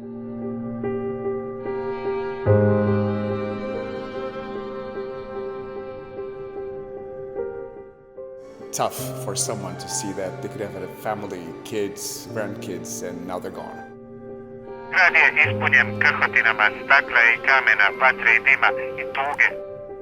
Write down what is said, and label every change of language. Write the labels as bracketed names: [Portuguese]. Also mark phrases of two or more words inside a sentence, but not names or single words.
[English] Tough for someone to see that they could have had a family, kids, grandkids, and now they're gone. [Croatian] Grad je ispunjen krhotinama stakla i kamena, vatre i dima i tuge.